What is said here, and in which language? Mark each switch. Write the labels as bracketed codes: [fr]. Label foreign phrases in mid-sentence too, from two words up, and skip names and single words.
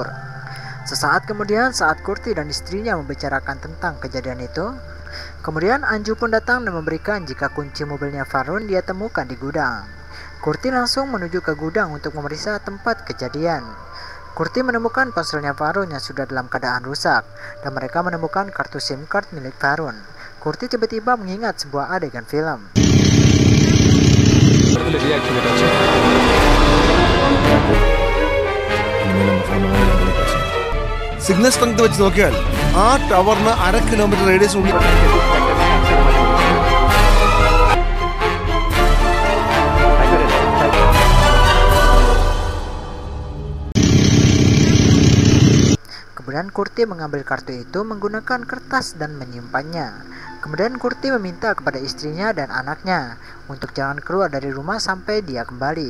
[id] Sesaat kemudian saat Kurti dan istrinya membicarakan tentang kejadian itu, Kemudian Anju pun datang dan memberikan jika kunci mobilnya Varun dia temukan di gudang. Kurti langsung menuju ke gudang untuk memeriksa tempat kejadian. Kurti menemukan ponselnya Varun yang sudah dalam keadaan rusak, dan mereka menemukan kartu [en] SIM card [id] milik Varun. Kurti tiba-tiba mengingat sebuah adegan film. [en] signal strength [ml] വെച്ച് നോക്കിയാൽ ആ ടവറിന് 1/2 [en] kilometer radius [ml] ഉള്ളിൽ [id] Kemudian Kurti mengambil kartu itu menggunakan kertas dan menyimpannya. Kemudian Kurti meminta kepada istrinya dan anaknya untuk jangan keluar dari rumah sampai dia kembali.